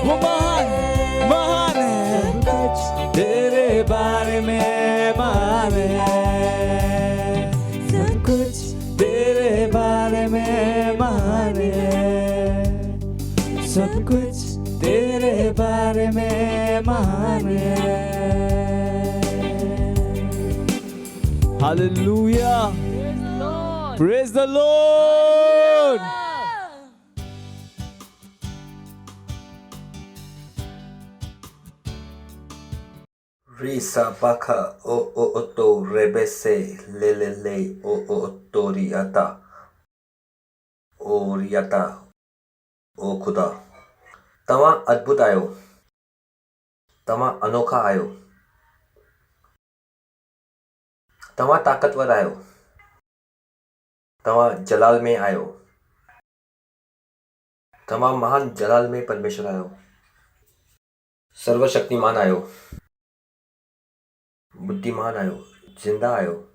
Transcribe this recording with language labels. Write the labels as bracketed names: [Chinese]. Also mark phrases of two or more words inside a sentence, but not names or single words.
[Hindi] वो महान है, महान है, तेरे बारे में महान है, सब कुछ तेरे बारे में महान है, सब कुछ तेरे बारे में महान है। [English] Hallelujah. Praise the Lord. Risa baka o to rebese lelele o toriata oriata o [Sindhi] खुदा तव्हां अद्भुत आहियो, तव्हां अनोखा आहियो, तव्हां ताक़तवर आहियो, तव्हां जलाल में आहियो, तव्हां महान जलाल में परमेश्वर आहियो, सर्वशक्तिमान आहियो, बुद्धिमान आहियो, जिंदा आहियो।